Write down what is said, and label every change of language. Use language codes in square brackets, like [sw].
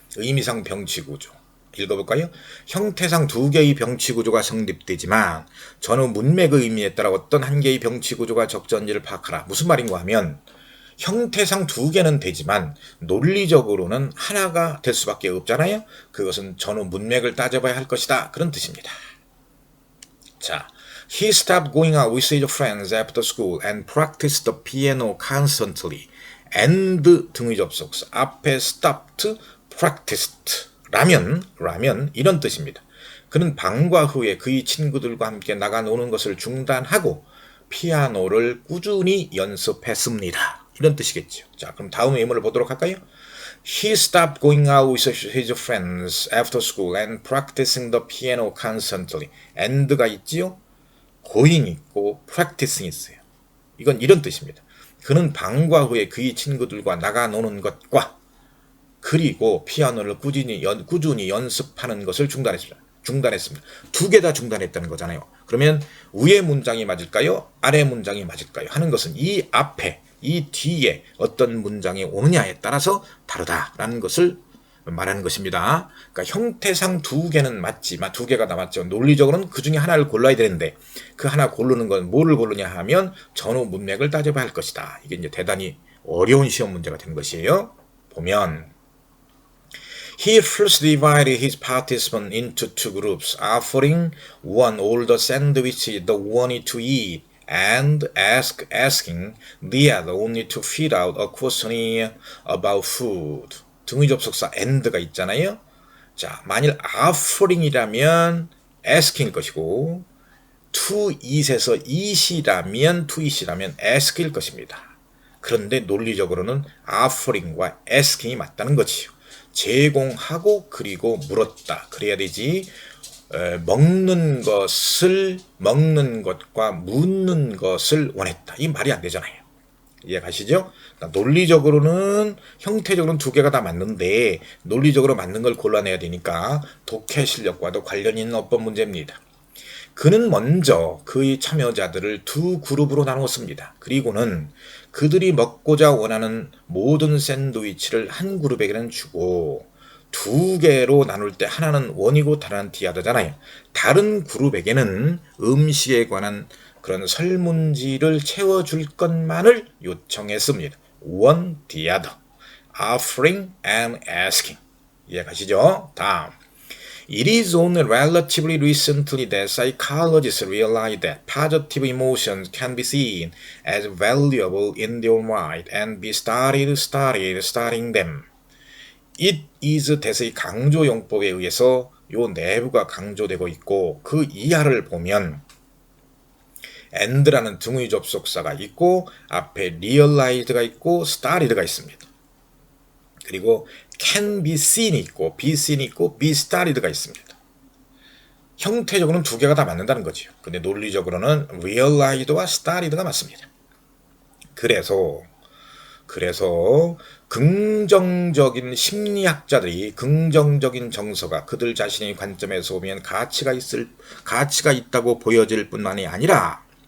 [ko] 의미상 병치구조. 읽어볼까요? 형태상 두 개의 병치구조가 성립되지만 전후 문맥의 의미에 따라 어떤 한 개의 병치구조가 적절한지를 파악하라. 무슨 말인가 하면 형태상 두 개는 되지만 논리적으로는 하나가 될 수밖에 없잖아요. 그것은 전후 문맥을 따져봐야 할 것이다. 그런 뜻입니다. 자, [en] he stopped going out with his friends after school and practiced the piano constantly. [ko] and 등의 접속사 앞에 stopped, practiced 라면 이런 뜻입니다. 그는 방과 후에 그의 친구들과 함께 나가 노는 것을 중단하고 피아노를 꾸준히 연습했습니다. 이런 뜻이겠죠. 자, 그럼 다음 의문을 보도록 할까요? [en] He stopped going out with his friends after school and practicing the piano constantly. [ko] and가 있지요? going 있고 practicing 있어요. 이건 이런 뜻입니다. 그는 방과 후에 그의 친구들과 나가 노는 것과 그리고 피아노를 꾸준히 연습하는 것을 중단했습니다. 두 개 다 중단했다는 거잖아요. 그러면 위의 문장이 맞을까요? 아래 문장이 맞을까요? 하는 것은 이 앞에 이 뒤에 어떤 문장이 오느냐에 따라서 다르다라는 것을 말하는 것입니다. 그러니까 형태상 두 개는 맞지만 두 개가 다 맞죠. 논리적으로는 그 중에 하나를 골라야 되는데 그 하나 고르는 건 뭐를 고르냐 하면 전후 문맥을 따져봐야 할 것이다. 이게 이제 대단히 어려운 시험 문제가 된 것이에요. 보면 [en] He first divided his participants into two groups, offering one all the sandwiches they wanted to eat and asking the other only to fill out a questionnaire about food. [ko] 등의 접속사 and가 있잖아요. 자, 만일 offering이라면 asking일 것이고 to eat에서 eat이라면 ask일 것입니다. 그런데 논리적으로는 offering과 asking이 맞다는 거지요. 제공하고 그리고 물었다. 그래야 되지. 먹는 것과 묻는 것을 원했다. 이 말이 안 되잖아요. 이해가시죠? 그러니까 논리적으로는 형태적으로는 두 개가 다 맞는데 논리적으로 맞는 걸 골라내야 되니까 독해 실력과도 관련 있는 어법 문제입니다. 그는 먼저 그의 참여자들을 두 그룹으로 나누었습니다. 그리고는 그들이 먹고자 원하는 모든 샌드위치를 한 그룹에게는 주고 두 개로 나눌 때 하나는 원이고 다른 디아더잖아요. 다른 그룹에게는 음식에 관한 그런 설문지를 채워줄 것만을 요청했습니다. [en] one, the other, offering and asking. [ko] 이해가시죠? 다음. [en] It is only relatively recently that psychologists realized that positive emotions can be seen as valuable in their right and be studying them. [ko] It is 대세의 강조용법에 의해서 요 내부가 강조되고 있고 그 이하를 보면 and라는 등의 접속사가 있고 앞에 realized가 있고 studied가 있습니다. 그리고 can be seen이 있고 be seen 있고 be studied가 있습니다. 형태적으로는 두 개가 다 맞는다는 거죠. 근데 논리적으로는 realized와 studied가 맞습니다. 그래서 긍정적인 심리학자들이 긍정적인 정서가 그들 자신의 관점에서 보면 가치가 있다고 보여질 뿐만이 아니라